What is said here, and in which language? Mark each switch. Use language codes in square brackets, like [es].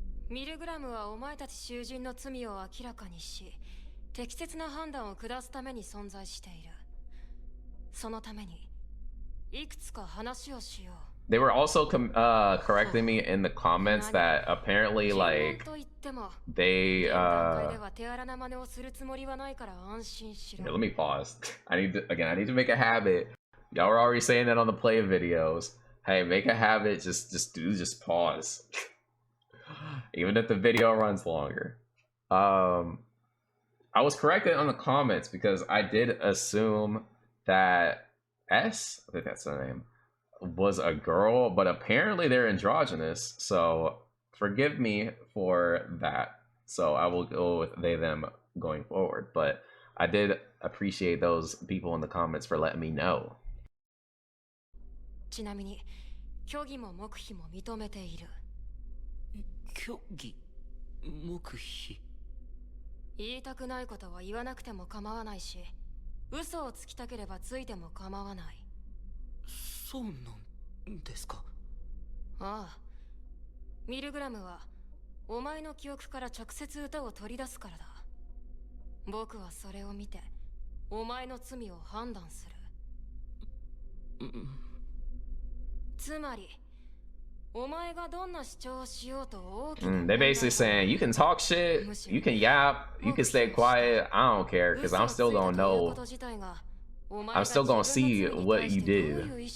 [ja] MILGRAM はお前たち囚人の罪を明らかにし、適切な判断を下すために存在している。そのためにいくつか話をしよう。 [en] They were also correcting me in the comments that apparently like they here, let me pause. I need to make a habit. Y'all were already saying that on the play videos. Hey, make a habit, just pause. Even if the video runs longer. I was corrected on the comments because I did assume that S, I think that's the name, was a girl, but apparently they're androgynous, so forgive me for that. So I will go with they them going forward, but I did appreciate those people in the comments for letting me know. [ja] ちなみに虚偽も黙秘も認めている。虚偽黙秘。言いたくないことは言わなくても構わないし、嘘をつきたければついても構わない。そうなんですか。ああ、MILGRAMはお前の記憶から直接歌を取り出すからだ。僕はそれを見てお前の罪を判断する。つまり [en] They basically saying you can talk shit, you can yap, you can stay quiet. I don't care, because I'm still gonna know. I'm still gonna see what you did.